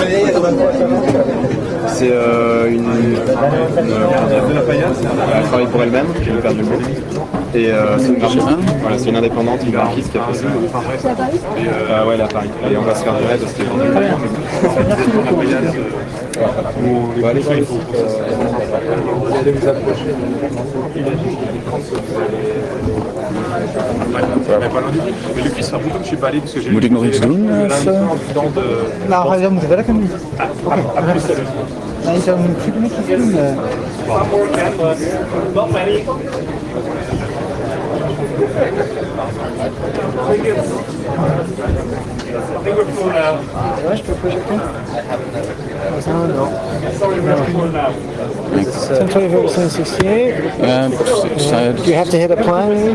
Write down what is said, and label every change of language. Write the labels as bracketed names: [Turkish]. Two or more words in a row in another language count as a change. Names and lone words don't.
[French] C'est elle travaille pour elle-même, qui veut faire du beau. Et c'est une graphiste. Voilà, c'est une indépendante, une graphiste qui a fait ça. Ouais, elle est à Paris. Et on va se faire du raid parce que Merci beaucoup. on va aller voir le site. Vous allez vous approcher. [Dutch] Moet ik nog iets doen? Nou, jij moet werken nu. Nee, je zou een trucje doen. [English] I think we're full now. Sorry, we're full now. Central 1968. Do you have to hit a plan?